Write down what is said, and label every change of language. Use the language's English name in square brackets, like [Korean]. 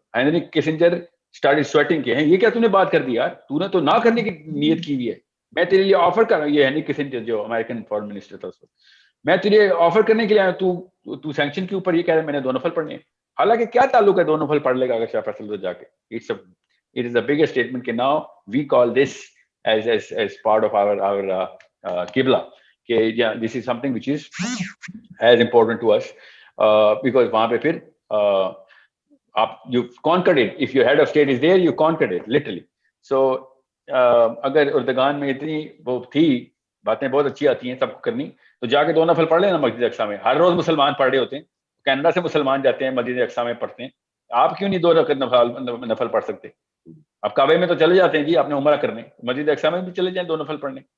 [Urdu] Henry Kissinger [English] started sweating [Urdu] کہ یہ کیا تو نے بات کر دی یار, تو نے تو نہ کرنے کی نیت کی ہوئی ہے, میں تیرے لیے آفر کر رہا ہوں. یہ ہینری کسنجر جو امریکن فارن منسٹر تھا, اس وقت میں تجھے آفر کرنے کے لیے آیا, تو سینکشن کے اوپر یہ کہہ رہا ہے میں نے 2 نفل پڑھنے ہیں. حالانکہ کیا تعلق ہے 2 نفل پڑھ لے گا اگر شاہ فیصل تو جا کے. [English] It is the biggest statement کہ now we call this as part of our qibla, کہ yeah, this is something which is as important to us because [Urdu] وہاں پہ پھر آپ [English] you conquered it. If your head of state is there, you conquered it literally. [Urdu] So اگر Erdogan میں اتنی وہ تھی, باتیں بہت اچھی آتی ہیں سب کو کرنی, تو جا کے 2 نفل پڑھ لینا مسجد اقصی میں. ہر روز مسلمان پڑھ رہے ہوتے ہیں, کینیڈا سے مسلمان جاتے ہیں مسجد اقصی میں پڑھتے ہیں, آپ کیوں نہیں 2 رکعت نفل پڑھ سکتے؟ آپ کعبے میں تو چلے جاتے ہیں جی اپنے عمرہ کرنے, مسجد اقصی میں بھی چلے جائیں 2 نفل پڑھنے.